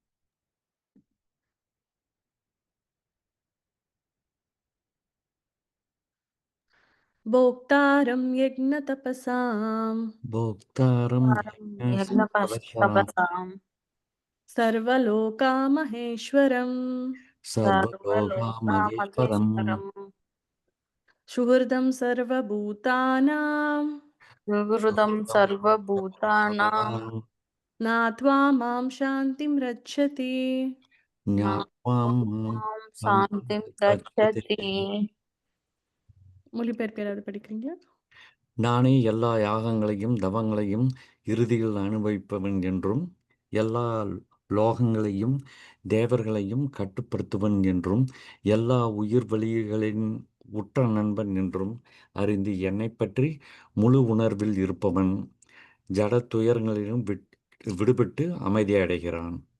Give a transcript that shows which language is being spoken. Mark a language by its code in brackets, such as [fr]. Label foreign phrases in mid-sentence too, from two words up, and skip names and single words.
[sa] भोक्तारं यज्ञ तपसाम् போக்தாரம் यज्ञतपसाम् सर्वलोका महेश्वरम् சர்வலோகாமகேஸ்வரம் सर्वलोकामहेश्वरम् सुहृदं सर्वभूतानाम् सुहृदं सर्वभूतानां नात्वा मां शान्तिं रक्षति. ஞாத்வாம் मां शान्तिं रक्षति. [ta] மொழிபெயர்ப்பு யாராவது படிக்கிறீங்களா? நானே எல்லா யாகங்களையும் தவங்களையும் இறுதியில் அனுபவிப்பவன் என்றும், எல்லா லோகங்களையும் தேவர்களையும் கட்டுப்படுத்துவன் என்றும், எல்லா உற்ற நண்பன் என்றும் அறிந்து என்னைப் பற்றி முழு உணர்வில் இருப்பவன் ஜட துயரங்களிலும் விடுபட்டு அமைதி அடைகிறான்.